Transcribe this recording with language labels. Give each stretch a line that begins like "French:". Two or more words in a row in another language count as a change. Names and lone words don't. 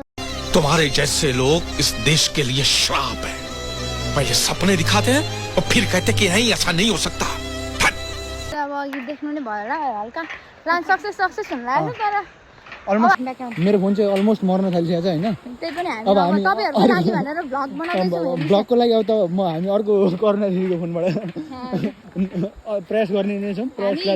Hindi: तुम्हारे जैसे लोग इस देश के लिए श्राप है पहले सपने दिखाते हैं और फिर कहते कि नहीं ऐसा नहीं हो सकता
Nepali: अब अघि देख्नु नै भयो होला हल्का
English: plan success
Nepali: हुन लाग्यो तर अलमोस्ट मेरो फोन चाहिँ अलमोस्ट मर्न थालिसकेको छ होइन त्यही पनि हामी अब तपाईहरुको लागि भनेर भ्लग बनाउँदैछौँ भ्लगको लागि अब त हामी अर्को कर्ना दिदीको फोनबाट प्रेस गर्ने नै छौँ प्रेस गरी